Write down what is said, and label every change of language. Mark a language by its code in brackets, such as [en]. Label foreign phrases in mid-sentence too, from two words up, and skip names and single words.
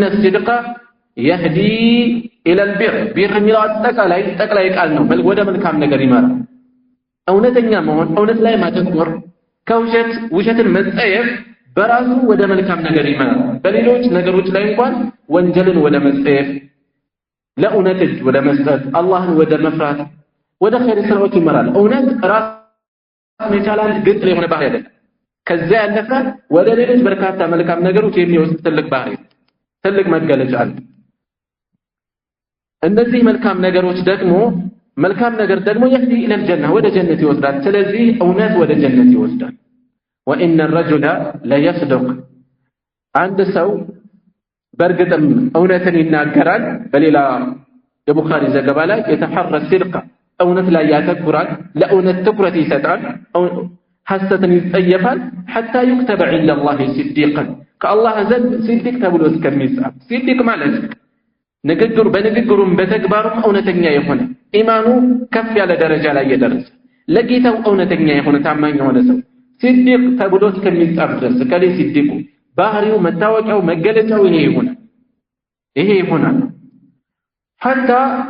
[ar] الصدق يهدي إلى البر [am] بر የሚለው አጠቃላይ ቃል ነው ወደ መልካም ነገር ይመራል እውነተኛ መሆን እውነት ላይ ማተኮር ከውሸት ውሸትን መጸየፍ በራሱ ወደ መልካም ነገር ይመራል በሌሎች ነገሮች ላይ እንኳን ወንጀልን ወደ መጸየፍ ለእውነት ወደ መስጠት አላህን ወደ መፍራት ወደ ኸይር ስራዎች ይመራል እውነት ራስ መቻላል ግጥ የሆነ ባህሪ አይደለም ከዛ ያለፈ ወደ ሌሎች በርካታ መልካም ነገሮች የሚወስድ ትልቅ ባህሪ ትልቅ መገለጫ አለ እነዚህ መልካም ነገሮች ደግሞ መልካም ነገር ደግሞ [ar] يهدي الى الجنه [am] ወደ ጀነት ይወስዳል ስለዚህ እውነት ወደ ጀነት ይወስዳል [ar] وان الرجل لا يصدق [am] አንድ ሰው በርግጥም እውነትን ይናገራል በሌላ የቡኻሪ ዘገባ ላይ የተሐረ الصدق እውነት ላይ ያተኩራል ለእውነት ትኩረት ይሰጣል ሐሰትን ይጸየፋል [ar] حتى يكتب عند الله صديقا [am] ከአላህ ዘንድ صديق ተብሎ እስከሚጻፍ صديق ማለት ንግግሩ በንግግሩም በተግባሩም እውነተኛ የሆነ ኢማኑ ከፍ ያለ ደረጃ ላይ የደረሰ ለጌታው እውነተኛ የሆነ ታማኝ የሆነ ሰው صديق ተብሎ እስከሚጻፍ ድረስ ከሌ صديق ባህሪው መታወቂያው መገለጫው ይሄ ይሆናል حتى